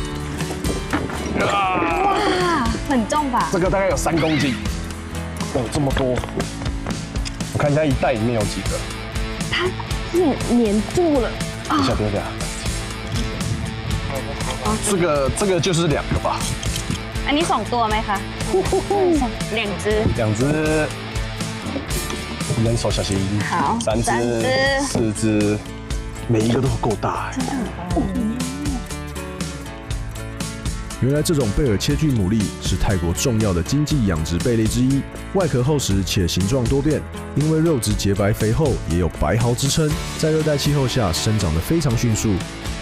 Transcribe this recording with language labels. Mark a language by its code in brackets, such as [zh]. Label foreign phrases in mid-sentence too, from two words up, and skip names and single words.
[zh] 哇，很重吧？这个大概有3公斤，哦，这么多。我看一下一袋里面有几个，它粘住了。等一下。这个就是2个吧， [th] อันนี้2ตัวไหมคะ [zh] 2 只。 2只，人手小心。好 3只 3只 4只，每一个都够大哎。原来这种贝尔切具牡蛎是泰国重要的经济养殖贝类之一，外壳厚实且形状多变，因为肉质洁白肥厚，也有白蚝之称，在热带气候下生长得非常迅速。